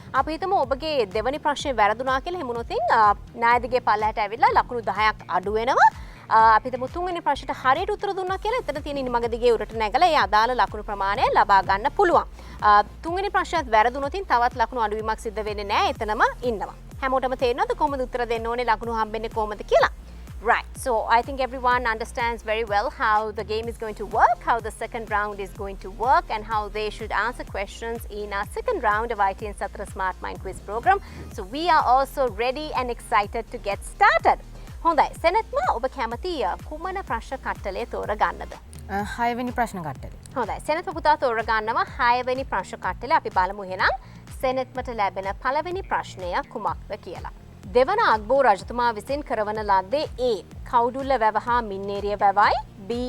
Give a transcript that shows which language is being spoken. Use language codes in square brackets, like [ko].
[si] අපි හිතමු ඔබගේ දෙවෙනි ප්‍රශ්නේ වැරදුනා කියලා. එහෙම වුණොත් නායදිගේ පල්ලයට ඇවිල්ලා ලකුණු 10ක් අඩු වෙනවා. අපි හිතමු තුන්වෙනි ප්‍රශ්නට හරියට උත්තර දුන්නා කියලා. එතන තියෙන ඉනිමග දිගේ උරට නැගලා ඒ අදාළ ලකුණු ප්‍රමාණය ලබා ගන්න පුළුවන්. තුන්වෙනි ප්‍රශ්නයත් වැරදුනොත් තවත් ලකුණු අඩුවීමක් සිද්ධ වෙන්නේ නැහැ. එතනම ඉන්නවා. හැමෝටම තේරෙනවද කොහොමද උත්තර දෙන්න ඕනේ ලකුණු හම්බෙන්නේ කොහොමද කියලා? [en] Right, so I think everyone understands very well how the game is going to work, how the second round is going to work, and how they should answer questions in our second round of ITN Satra Smart Mind Quiz program. So we are also ready and excited to get started. [si] හොඳයි, සෙනෙත්ම ඔබ කැමති කුමන ප්‍රශ්න කට්ටලේ තෝරගන්නද? 6 වෙනි ප්‍රශ්න කට්ටලේ. හොඳයි, සෙනෙත්ම පුතා තෝරගන්නවා 6 වෙනි ප්‍රශ්න කට්ටලේ. අපි බලමු එහෙනම් සෙනෙත්මට ලැබෙන පළවෙනි ප්‍රශ්නය කුමක්ද කියලා. දෙවන අග්බෝ රජතුමා විසින් කරවන ලද්දේ A. කවුඩුල්ල වැව හා මින්නේරිය වැවයි, B.